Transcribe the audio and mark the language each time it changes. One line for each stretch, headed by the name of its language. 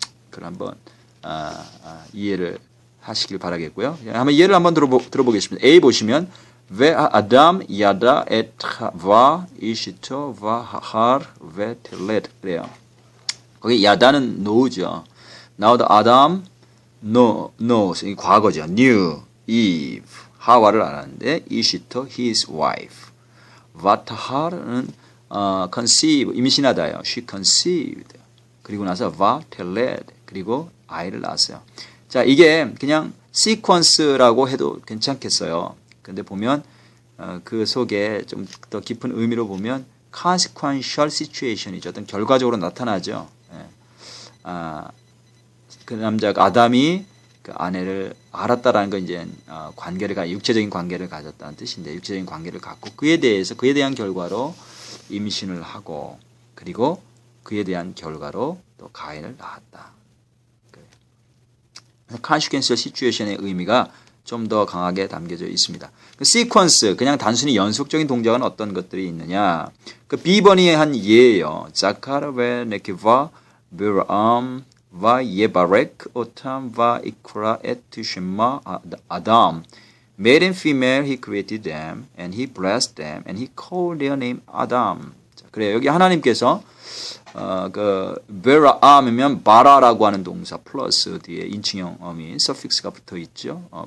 Korean: 그걸 한번 이해를 하시길 바라겠고요. 한번 예를 한번 들어보겠습니다. A 보시면
Hebrew: והאדם ידע את חווה אשתו והר ותלד.
Korean: 그래요. 거기 야다는 know죠.
English: Now the Adam knows.
Korean: 이 과거죠.
English: knew Eve
Korean: 하와를 알았는데
English: 이시토 his wife.
Korean: vathar은 conceive 임신하다요.
English: She conceived.
Korean: 그리고 나서 vatelled 그리고 아이를 낳았어요. 자, 이게 그냥 시퀀스라고 해도 괜찮겠어요. 근데 보면 그 속에 좀 더 깊은 의미로 보면 consequential situation이죠. 어떤 결과적으로 나타나죠. 그 남자가 아담이 그 아내를 알았다라는 건 이제 육체적인 관계를 가졌다는 뜻인데 육체적인 관계를 갖고 그에 대한 결과로 임신을 하고 그리고 그에 대한 결과로 또 가인을 낳았다. consequential situation의 의미가 좀 더 강하게 담겨져 있습니다. 그 시퀀스, 그냥 단순히 연속적인 동작은 어떤 것들이 있느냐. 그 비번이 한 예예요.
Hebrew: 자카르 베 네키바 비람 와 예바렉 오탐 와 이크라 에트 셴마 아담
English: Male and female he created them and he blessed them and he called their name Adam.
Korean: 자, 그래요. 여기 하나님께서 그 베라암이면 바라라고 하는 동사 플러스 뒤에 인칭형 어미 서픽스가 붙어 있죠.